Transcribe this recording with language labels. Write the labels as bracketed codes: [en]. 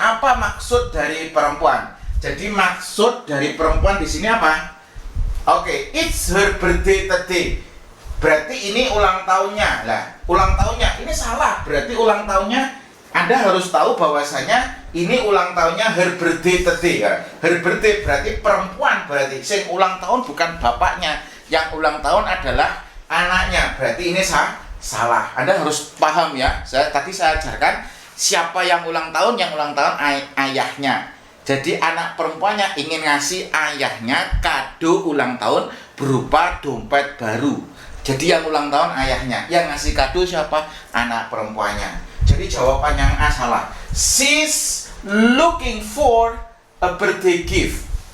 [id] Apa maksud dari perempuan? Jadi maksud dari perempuan di sini apa? [en] Oke, it's her birthday today. [id] Berarti ini ulang tahunnya. Lah, ulang tahunnya ini salah. Berarti ulang tahunnya, Anda harus tahu bahwasanya ini ulang tahunnya [en] her birthday today [id] ya. [en] Her birthday [id] berarti perempuan, berarti sing ulang tahun bukan bapaknya. Yang ulang tahun adalah anaknya. Berarti ini salah. Anda harus paham ya. Tadi saya ajarkan siapa yang ulang tahun? Yang ulang tahun ayahnya. Jadi anak perempuannya ingin ngasih ayahnya kado ulang tahun berupa dompet baru. Jadi yang ulang tahun ayahnya. Yang ngasih kado siapa? Anak perempuannya. Jadi jawaban yang A salah. [en] She's looking for a birthday gift.